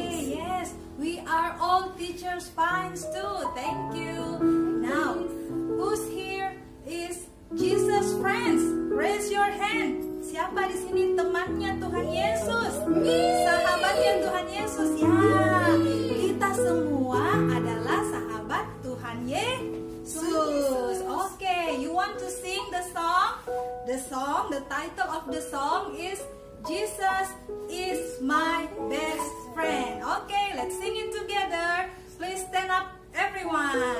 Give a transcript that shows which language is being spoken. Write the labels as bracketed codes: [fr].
[en] Yes, we are all teachers fine too. Thank you. Now, who's here is Jesus friends? Raise your hand. [id] Siapa di sini temannya Tuhan Yesus? Sahabatnya Tuhan Yesus ya. Kita semua adalah sahabat Tuhan Yesus. [en] Okay, you want to sing the song? The title of the song is Jesus is my best friend. Okay, let's sing it together. Please stand up, everyone.